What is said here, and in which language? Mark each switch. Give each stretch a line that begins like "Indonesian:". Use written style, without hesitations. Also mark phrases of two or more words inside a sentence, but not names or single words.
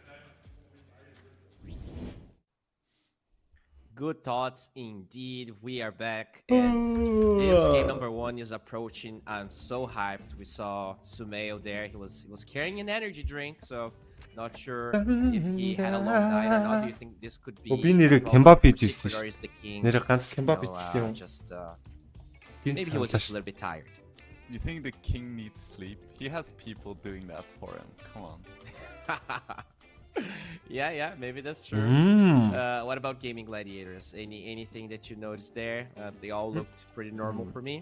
English: Good thoughts indeed. We are back, and this game number 1 is approaching. I'm so hyped. We saw Sumail there. He was carrying an energy drink, so not sure if he had a long night or not. Do you think this could be?
Mongolian: Би нэрийг кембап хийж ирсэн
English: or
Mongolian: шүү.
English: is the king?
Mongolian: Нэрийг ганц кембап хийчихсэн юм.
English: Just maybe he was just a little bit tired. You think the king needs sleep? He has people doing that for him. Come on. Yeah, maybe that's true. What about gaming gladiators? Anything that you noticed there? They all looked pretty normal for me.